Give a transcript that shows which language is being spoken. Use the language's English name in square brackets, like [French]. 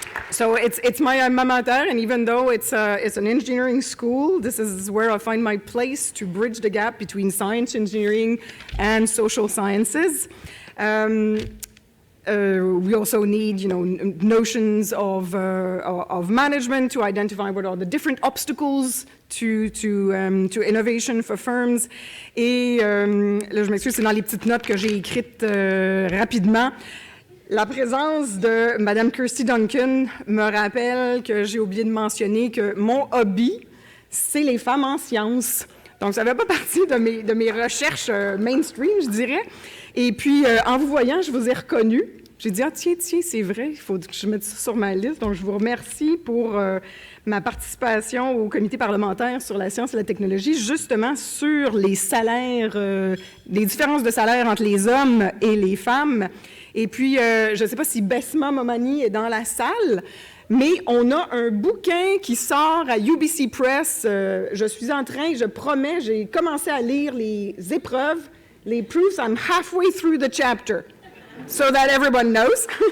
[English] So it's my alma mater, and even though it's an engineering school, this is where I find my place to bridge the gap between science, engineering, and social sciences. We also need, notions of management to identify what are the different obstacles to innovation for firms. [French] Et là, je m'excuse, c'est dans les petites notes que j'ai écrites rapidement. La présence de Mme Kirsty Duncan me rappelle que j'ai oublié de mentionner que mon hobby, c'est les femmes en sciences. Donc, ça ne fait pas partie de mes recherches mainstream, je dirais. Et puis, en vous voyant, je vous ai reconnu. J'ai dit, ah tiens, c'est vrai, il faut que je mette ça sur ma liste. Donc, je vous remercie pour ma participation au comité parlementaire sur la science et la technologie, justement sur les salaires, les différences de salaire entre les hommes et les femmes. Et puis, je ne sais pas si Besma Momani est dans la salle, mais on a un bouquin qui sort à UBC Press. Je suis en train, je promets, j'ai commencé à lire les épreuves, les proofs. [English] I'm halfway through the chapter, so that everyone knows.